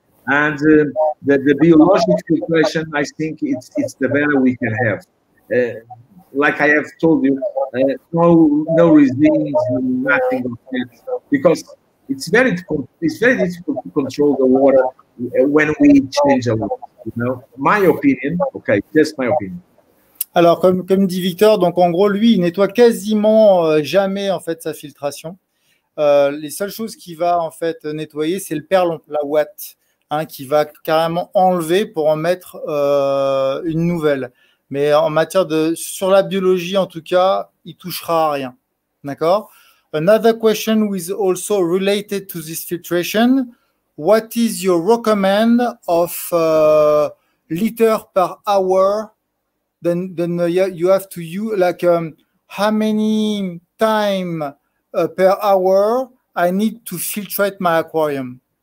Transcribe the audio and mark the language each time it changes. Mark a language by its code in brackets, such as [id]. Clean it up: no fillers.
[en] And the biological filtration, I think it's the better we can have. Like I have told you, no resins, nothing of that, because it's very difficult to control the water when we change a lot. You know, my opinion. Okay, just my opinion. [fr] Alors, comme dit Victor, donc en gros, lui, il nettoie quasiment jamais en fait sa filtration. Les seules choses qu'il va en fait nettoyer, c'est le perlon, la ouate, hein, qui va carrément enlever pour en mettre une nouvelle. Mais en matière sur la biologie, en tout cas, il touchera à rien. D'accord? [en] Another question is also related to this filtration. What is your recommend of liter per hour? Then you have to use like how many time per hour I need to filtrate my aquarium?